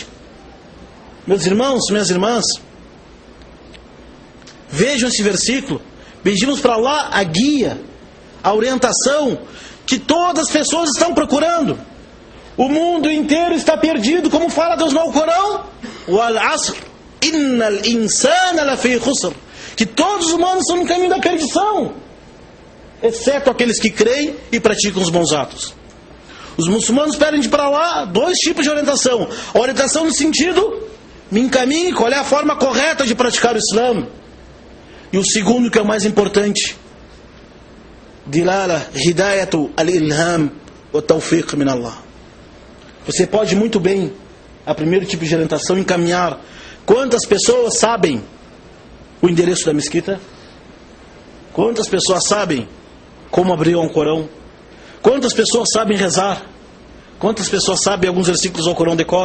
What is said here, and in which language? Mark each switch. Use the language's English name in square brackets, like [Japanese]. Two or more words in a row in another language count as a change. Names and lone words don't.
[Portuguese] Meus irmãos, minhas irmãs, vejam esse versículo. Pedimos para Allah a guia, a orientação que todas as pessoas estão procurando. O mundo inteiro está perdido, como fala Deus no Alcorão: [Arabic] والعصر إن الإنسان لفي خسر. [Portuguese] Que todos os humanos estão no caminho da perdição, exceto aqueles que creem e praticam os bons atos. Os muçulmanos pedem para Allah dois tipos de orientação: a orientação no sentido me encaminhe qual é a forma correta de praticar o Islã. E o segundo, que é o mais importante, [Arabic] دلالة هداية الإلهام وتوفيق من الله. [Portuguese] Você pode muito bem, a primeiro tipo de orientação, encaminhar. Quantas pessoas sabem o endereço da mesquita? Quantas pessoas sabem como abrir um Corão? Quantas pessoas sabem rezar? Quantas pessoas sabem alguns versículos ao Corão de cor?